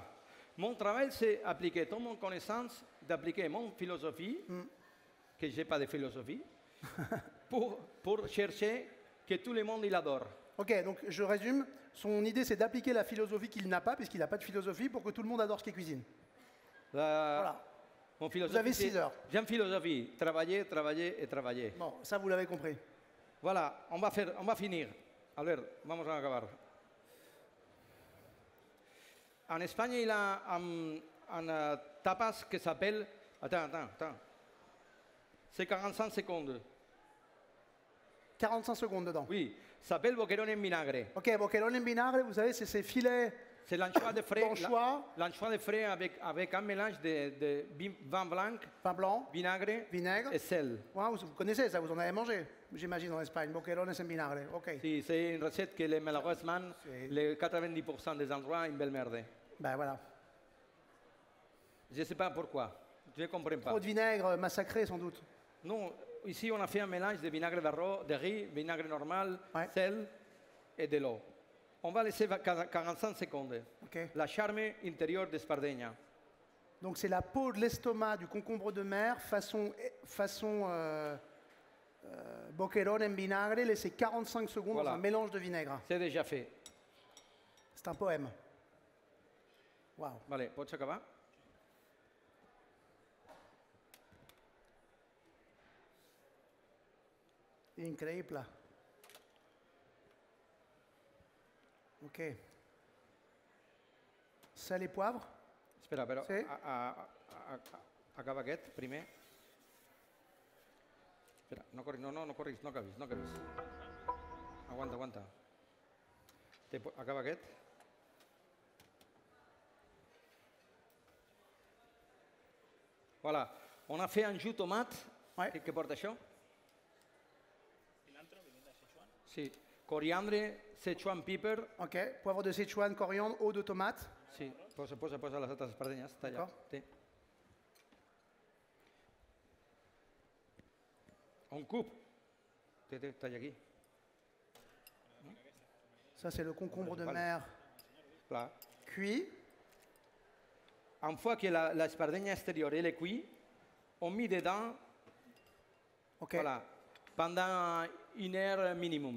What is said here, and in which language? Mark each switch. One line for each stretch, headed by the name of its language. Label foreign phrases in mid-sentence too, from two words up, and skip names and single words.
French: Mon travail, c'est appliquer toute mon connaissance, d'appliquer mon philosophie, que je n'ai pas de philosophie, pour chercher que tout le monde il adore. Ok, donc je résume. Son idée, c'est d'appliquer la philosophie qu'il n'a pas, puisqu'il n'a pas de philosophie, pour que tout le monde adore ce qu'il cuisine. Voilà. Mon philosophie, avez 6 c'est- heures. J'ai une philosophie, travailler, travailler et travailler. Bon, ça, vous l'avez compris. Voilà, on va finir.
Spanish: A ver, vamos a acabar.
French: En Espagne, il y a un tapas que s'appelle... Attends. C'est 45 secondes. 45 secondes dedans. Oui, s'appelle
Spanish: boquerón en vinagre.
French: Ok,
Spanish: boquerón en vinagre,
French: vous savez, c'est ces filets C'est l'anchois de frais, d'anchois, l'anchois de frais avec un mélange de vin blanc, pain blanc, vinaigre vinaigre. et sel. Ouais, vous connaissez ça, vous en avez mangé, j'imagine, en Espagne.
Spanish: Boquerones en vinagre,
French: ok. Si, c'est une recette que malheureusement, C'est- les 90% des endroits, une belle merde. Ben voilà. Je ne sais pas pourquoi. Je ne comprends pas. Trop de vinaigre massacré, sans doute. Non, ici on a fait un mélange de vinaigre de riz, vinaigre normal, Ouais. sel et de l'eau. On va laisser 45 secondes. Ok. La charme intérieure de Sardaigne. Donc c'est la peau de l'estomac du concombre de mer façon
Spanish: boquerón en vinagre,
French: laissé 45 secondes Voilà. dans un mélange de vinaigre. C'est déjà fait. C'est un poème. Waouh.
Catalan: Vale, pots acabar?
Spanish: Increíble.
French: Ok. Sel et poivre.
Catalan: Espera, però Sí. acaba aquest primer. Espera, no corris, no corris, no acabis. Aguanta. Acaba aquest.
French: Voilà, on a fait un jus tomate. Ouais.
Catalan: Què porta això? Sí,
French: coriandre, Sichuan pepper. Ok. Poivre de Sichuan, coriandre, eau de tomate.
Catalan: Sí, posa les altres espardenyes. Està allà. D'acord. Té. Un cub. Té, talla aquí.
French: Ça c'est le concombre de
Catalan: Vale.
French: mer
Catalan: Clar.
French: cuit. Une fois que l'espardenya extérieure elle est cuite, on met dedans Ok. voilà, pendant 1 heure minimum.